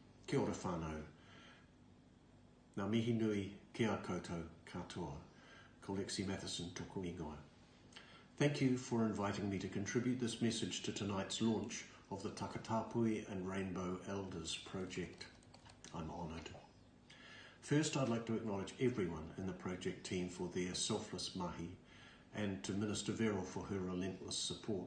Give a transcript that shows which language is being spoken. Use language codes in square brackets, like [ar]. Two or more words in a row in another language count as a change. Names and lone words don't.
[mi] Kia ora whānau. Ngā mihi nui ki a koutou katoa. Ko Lexie Matheson tōku ingoa. [en] Thank you for inviting me to contribute this message to tonight's launch of the Takatāpui and Rainbow Elders project. I'm honoured. First, I'd like to acknowledge everyone in the project team for their selfless mahi and to Minister Verrill for her relentless support.